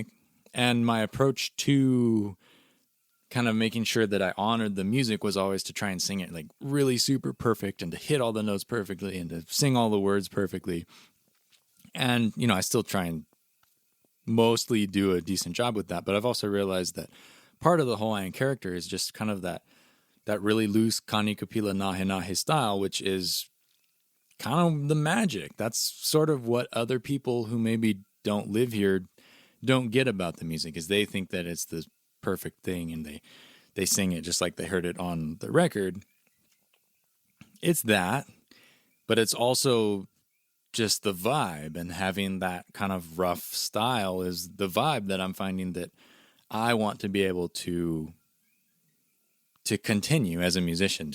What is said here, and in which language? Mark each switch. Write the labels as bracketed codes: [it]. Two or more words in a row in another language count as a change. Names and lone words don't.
[en] And my approach to kind of making sure that I honored the music was always to try and sing it like really super perfect and to hit all the notes perfectly and to sing all the words perfectly. And, I still try and mostly do a decent job with that. But I've also realized that part of the Hawaiian character is just kind of that really loose [haw] kanikapila nahe nahe [en] style, which is kind of the magic. That's sort of what other people who maybe don't live here don't get about the music, is they think that it's the perfect thing and they sing it just like they heard it on the record. It's that, but it's also just the vibe, and having that kind of rough style is the vibe that I'm finding that I want to be able to continue as a musician.